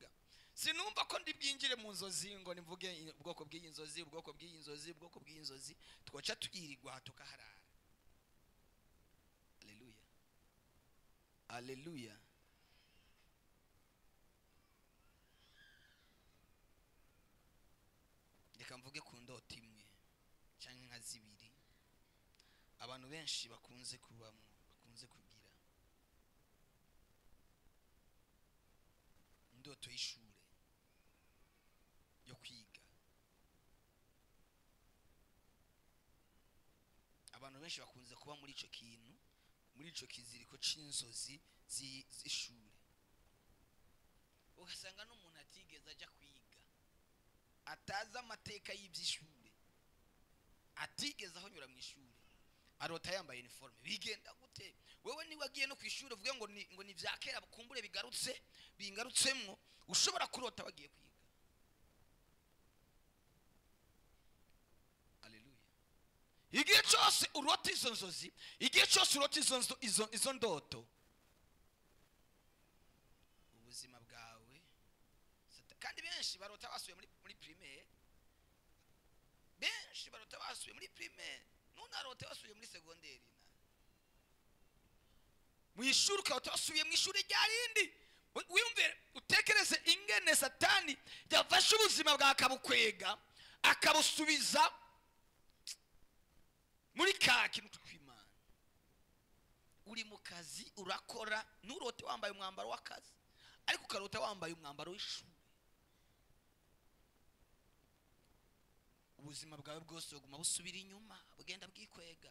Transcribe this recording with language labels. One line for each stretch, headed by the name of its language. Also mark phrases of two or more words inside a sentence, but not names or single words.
Rundi: Sinumva ko ndibwinjire mu nzozi ngo nimvuge ubwoko bw'iyi nzozi, ubwoko bw'iyi nzozi, ubwoko bw'iyi nzozi, twoca tuyirirwa tukaharara. Haleluya. Haleluya. Reka mvuge ku ndoto imwe cyangwa nka zibiri abantu benshi bakunze kubamo, bakunze kugira. Indoto y'ishure yo kwiga. Abantu benshi bakunze kuba muri ico kintu, muri ico kiziriko c'inzozi z'ishure. Ugasanga n'umuntu atigeze ajya kwiga, ataza amateka y'iby'ishure, atigeze aho nyura mu ishure, arota yambaye uniforme. Bigenda gute? Wewe ni wagiye no kwishura uvuge ngo ni vyakera bukumbure bigarutse bingarutsemwo, ushobora kurota wagiye kwiga. Haleluya. Igihe cyose urota izo nzozi, igihe cyose urota izo ndoto, ubuzima bwawe. Kandi benshi barota basuye muri primaire, benshi barota basuye muri primaire, nunarota basuye muri secondaire. Mu ishuri ukaba wasubiye mu ishuri rya rindi. Wiyumvire, utekereze ingene Satani yafashe ubuzima bwawe akabukwega, akabusubiza muri ka kintu tw'Imana. Uri mu kazi urakora, nurote wambaye umwambaro w'akazi ariko ukarota wambaye umwambaro w'ishuri. Ubuzima bwawe bwose buguma busubira inyuma, bugenda bwikwega.